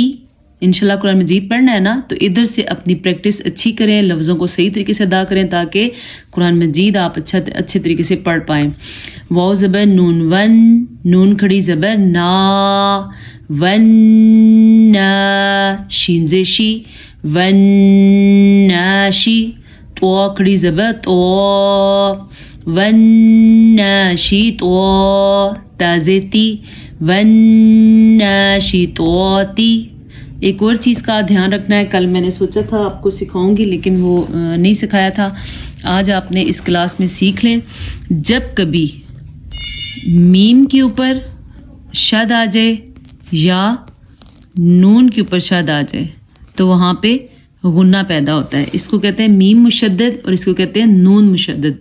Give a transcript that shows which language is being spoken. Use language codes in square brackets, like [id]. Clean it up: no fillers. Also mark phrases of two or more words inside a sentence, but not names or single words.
[ur] انشاءاللہ قرآن مجید پڑھنا ہے نا تو ادھر سے اپنی پریکٹس اچھی کریں، لفظوں کو صحیح طریقے سے ادا کریں تاکہ قرآن مجید آپ اچھے طریقے سے پڑھ پائیں۔ واو زبر نون ون، نون کھڑی زبر نا، ون نا، شین زیشی، ون ناشی، تو کھڑی زبر تو، ون ناشی تو، تازیتی، ون ناشی توتی۔ ایک اور چیز کا دھیان رکھنا ہے، کل میں نے سوچا تھا آپ کو سکھاؤں گی لیکن وہ نہیں سکھایا تھا، آج آپ نے اس کلاس میں سیکھ لیں۔ جب کبھی میم کے اوپر شد آ جائے یا نون کے اوپر شد آ جائے تو وہاں پہ غنہ پیدا ہوتا ہے، اس کو کہتے ہیں میم مشدد اور اس کو کہتے ہیں نون مشدد۔